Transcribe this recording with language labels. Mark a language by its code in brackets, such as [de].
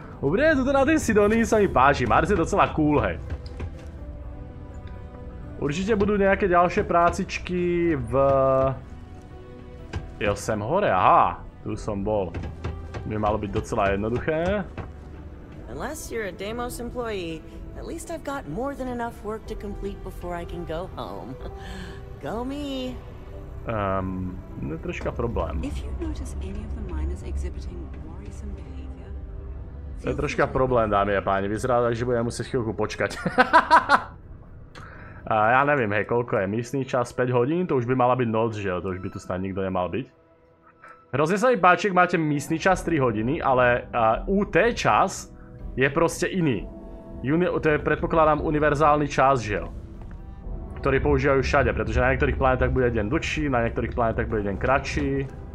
[sk] Dobre, tuto na tej Sidonii sa mi páči. Mars je docela cool, hej. Určite budú nejaké ďalšie prácičky v... Jo, sem hore, aha. Tu som bol. By malo byť docela jednoduché. [en] Unless you're a Deimos employee, at least I've got more than enough work to complete before I can go home. Go me. [sk] Je troška problém. [en] If you notice any of the miners exhibiting worrisome behavior, [sk] To je troška problém, dámy a páni. Vyzerá tak, že budem muset chvíľku počkať. Ja nevím, hej, koľko je místný čas? 5 hodín? To už by mala byť noc, že jo? To už by tu snad nikto nemal byť. Hrozně sa mi páči, jak máte místný čas 3 hodiny, ale UT čas je prostě iný. To je, predpokladám, univerzálny čas, že jo? Ktorý používajú všade, pretože na niektorých planetách bude deň dlhší, na niektorých planetách bude deň kratší.